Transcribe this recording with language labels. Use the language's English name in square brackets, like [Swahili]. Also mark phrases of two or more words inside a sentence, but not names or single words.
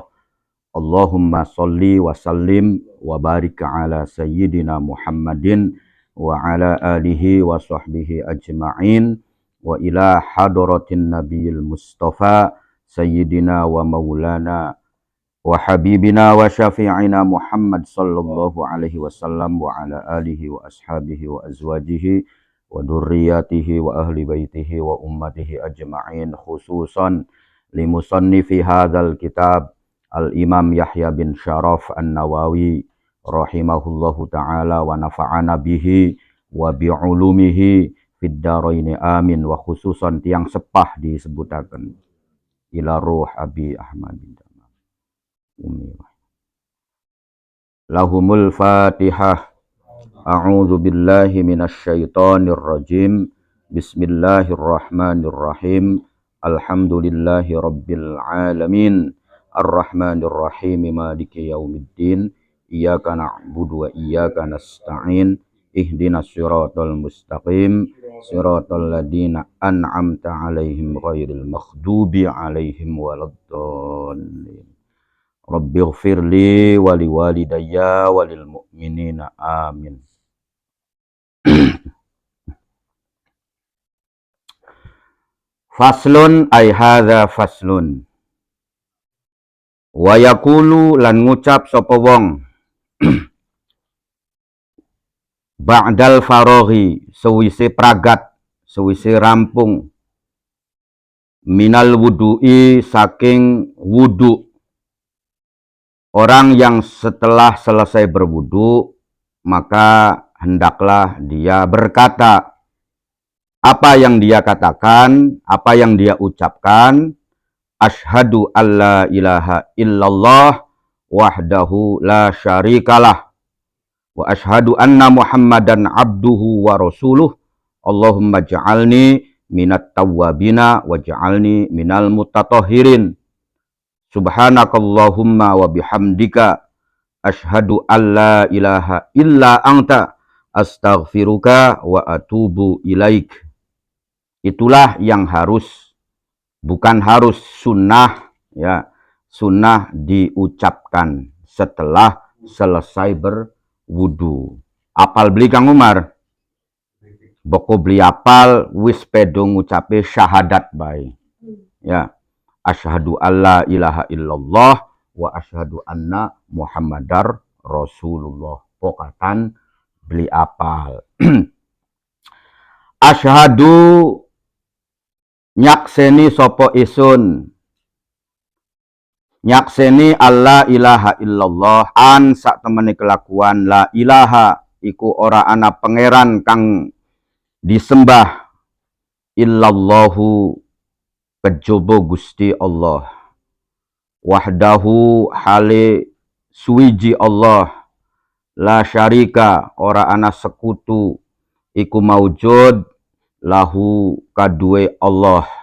[Arabic] اللهم صل وسلم وبارك على سيدنا محمد وعلى آله وصحبه أجمعين وإلى حضرة النبي المصطفى سيدنا ومولانا وحبيبنا وشفيعنا محمد صلى الله عليه وسلم وعلى آله وأصحابه وأزواجه وذريته وأهل بيته و أمته أجمعين، خصوصا لمصنف هذا الكتاب الإمام يحيى بن شرف النووي رحمه الله تعالى ونفعنا به وبعلومه في الدارين آمين، وخصوصا [Javanese] tiang sepah disebutaken [Arabic] إلى روح أبي أحمد بن لهم الفاتحة. أعوذ بالله من الشيطان الرجيم. بسم الله الرحمن الرحيم. الحمد لله رب العالمين. الرحمن الرحيم. مالك يوم الدين. إياك نعبد وإياك نستعين. اهدنا الصراط المستقيم. صراط الذين أنعمت عليهم غير المغضوب عليهم ولا الضالين. ربي اغفر لي ولوالدي وللمؤمنين آمين. فصل أي هذا فصل. ويقول [Javanese] lan ngucap sapa wong [Arabic] بعد الفراغ [Javanese] sewise pragat, sewise rampung, [Arabic] من الوضوء [Javanese] saking wudu. [Indonesian] Orang yang setelah selesai berwudu, maka hendaklah dia berkata. Apa yang dia katakan, apa yang dia ucapkan, [Arabic] أشهد أن لا إله إلا الله وحده لا شريك له وأشهد أن محمدا عبده ورسوله. اللهم اجعلني من التوابين واجعلني من المتطهرين. سبحانك اللهم وبحمدك أشهد أن لا إله إلا أنت أستغفرك وأتوب إليك. [Indonesian] Itulah yang harus, bukan harus, sunnah ya, sunnah diucapkan setelah selesai berwudu. [Javanese] Apal beli Kang Umar? Boko beli apal wis pedo ngucape syahadat bae. Ya. [Arabic] أشهد أن لا إله إلا الله وأشهد أن محمدا رسول الله. [Javanese] Pokatan beli apal. Asyhadu nyakseni sopo isun. Nyakseni [Arabic] أن لا إله إلا الله [Javanese] an sak temene kelakuan [Arabic] لا إله [Javanese] iku ora ana pangeran kang disembah illallahu kejaba Gusti Allah, wahdahu hale suwiji Allah, [Arabic] لا شريك [Javanese] ora ana sekutu iku maujud lahu kadue Allah.